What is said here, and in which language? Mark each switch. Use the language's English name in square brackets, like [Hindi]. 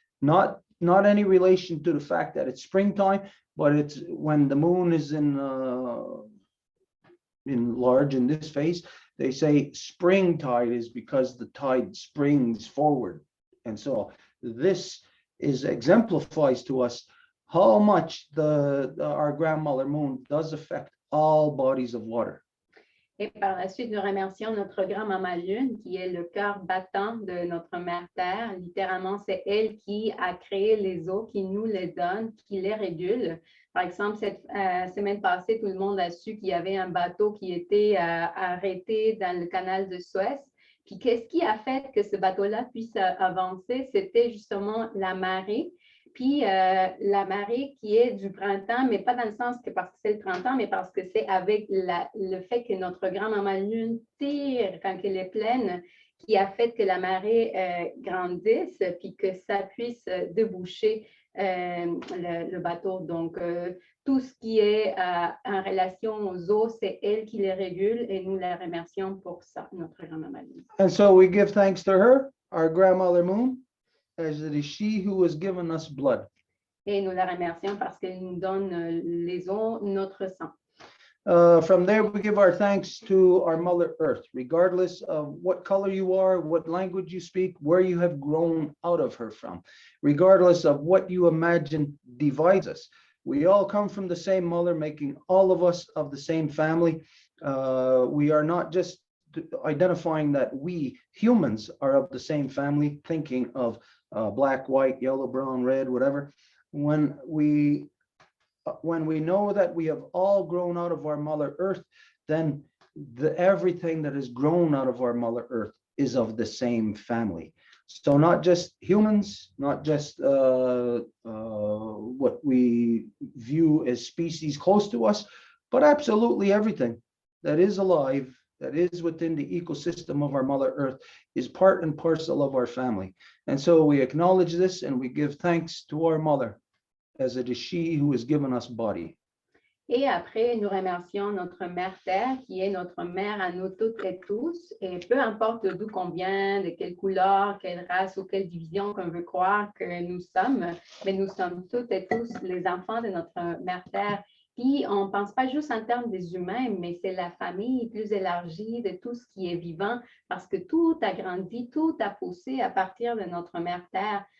[English] Not any relation to the fact that it's springtime, but it's when the moon is in large in this phase. They say spring tide is because the tide springs forward. And so this exemplifies to us how much our grandmother Moon does affect all bodies of water. [French] Et par la suite, nous remercions notre grand-maman Lune, qui est le cœur battant de notre mère Terre. Littéralement, c'est elle qui a créé les eaux, qui nous les donne, qui les régule. Par exemple, cette semaine passée, tout le monde a su qu'il y avait un bateau qui était arrêté dans le canal de Suez. Puis qu'est-ce qui a fait que ce bateau-là puisse avancer? C'était justement la marée. Puis la marée qui est du printemps, mais pas dans le sens que parce que c'est le printemps, mais parce que c'est avec le fait que notre grand-maman Lune tire quand elle est pleine, qui a fait que la marée grandisse puis que ça puisse déboucher le bateau. Donc, tout ce qui est en relation aux eaux, c'est elle qui les régule et nous la remercions pour ça, notre grand-maman. [English] And so we give thanks to her, our grandmother Moon, as it is she who has given us blood. [French] Et nous la remercions parce qu'elle nous donne les eaux, notre sang. [English] From there, we give our thanks to our Mother Earth, regardless of what color you are, what language you speak, where you have grown out of her from, regardless of what you imagine divides us. We all come from the same mother, making all of us of the same family. We are not just identifying that we humans are of the same family, thinking of black, white, yellow, brown, red, whatever. When we know that we have all grown out of our Mother Earth, then everything that is grown out of our Mother Earth is of the same family. So not just humans, not just what we view as species close to us, but absolutely everything that is alive, that is within the ecosystem of our Mother Earth, is part and parcel of our family. And so we acknowledge this and we give thanks to our mother, as it is she who has given us body. [French] Et après, nous remercions notre Mère Terre, qui est notre mère à nous toutes et tous. Et peu importe d'où qu'on vient, de quelle couleur, quelle race ou quelle division qu'on veut croire que nous sommes, mais nous sommes toutes et tous les enfants de notre Mère Terre. Puis, on ne pense pas juste en termes des humains, mais c'est la famille plus élargie de tout ce qui est vivant, parce que tout a grandi, tout a poussé à partir de notre Mère Terre.